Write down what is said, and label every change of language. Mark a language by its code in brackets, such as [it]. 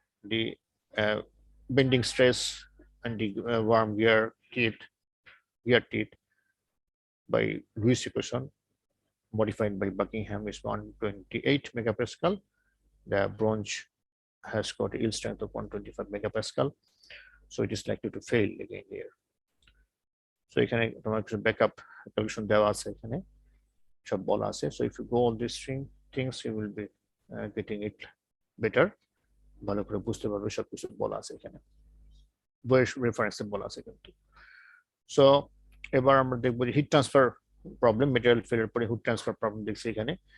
[en] The bending stress and the worm gear teeth by Lewis equation modified by Buckingham is 128 megapascal. The bronze has got a yield strength of 125 megapascal, so it is likely to fail again here. [bn] So এখানে তোমার কিছু backup calculation দেওয়া আছে, এখানে সব বলা আছে। [en] So if you go all these things, you will be getting it better. [bn] ভালো করে বুঝতে পারবে, সবকিছু বলা আছে এখানে, বইয়ের রেফারেন্সে বলা আছে কিন্তু। সো এবার আমরা দেখবো হিট ট্রান্সফার প্রবলেম, মেটেরিয়াল ফেলের পরে হিট ট্রান্সফার প্রবলেম দেখছি এখানে।